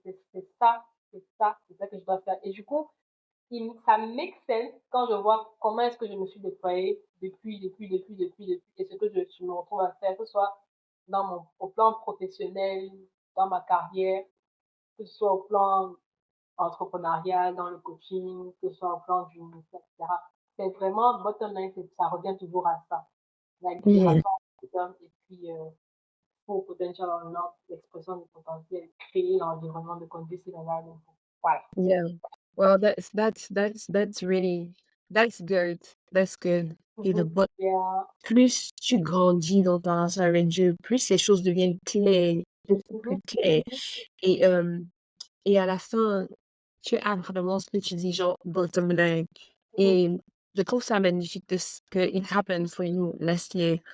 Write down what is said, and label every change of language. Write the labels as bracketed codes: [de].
[fr] C'est ça que je dois faire. Et du coup, ça [en] make sense [fr] quand je vois comment est-ce que je me suis déployée depuis, et ce que je me retrouve à faire, que ce soit au plan professionnel, dans ma carrière, que ce soit au plan entrepreneurial, dans le coaching, que ce soit au plan du ministère, etc. C'est vraiment, [en] bottom line, [fr] ça revient toujours à ça. La Mhm. libération de l'homme et puis [en] full potential unlock, [fr] l'expression du potentiel, créer l'environnement de [en] conducive environment. [fr] Voilà. [en] Yeah. Well, that's really that's good. That's good. [fr] Et le Mhm. but, [en] Yeah. [fr] plus tu grandis dans ta relation avec Dieu, plus les choses deviennent claires, plus Mhm. claires. Et, euh, et à la fin, tu as vraiment ce que tu dis, genre, [en] bottom line. Mhm. [fr] Et je trouve ça magnifique de ce que [en] it happened for you last year.